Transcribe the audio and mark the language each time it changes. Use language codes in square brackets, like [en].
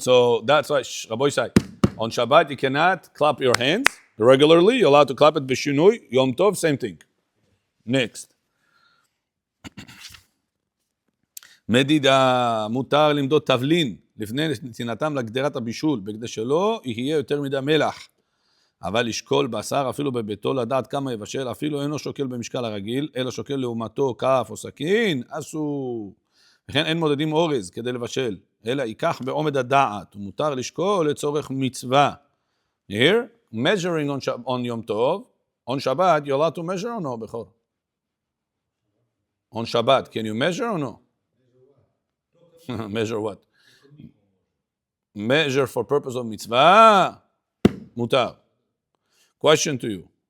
[en] So that's why, רבו ישי, on Shabbat you cannot clap your hands regularly, you're allowed to clap it בשינוי, Yom Tov, same thing. Next. [he] מדידה, מותר למדוד תבלין לפני נתינתם לגדרת הבישול, בכדי שלא יהיה יותר מדי מלח. אבל לשקול בשר אפילו בביתו, לדעת כמה יבשל, אפילו אינו שוקל במשקל הרגיל, אלא שוקל לעומתו כף או סכין, אסור. וכן אין מודדים אורז כדי לבשל, אלא ייקח בעומד הדעת, ומותר לשקול לצורך מצווה. [en] Here, measuring on Yom Tov, on Shabbat, you're allowed to measure or no, Bechor? On Shabbat, can you measure or no? Measure what? Measure for purpose of mitzvah, mutar. Question to you.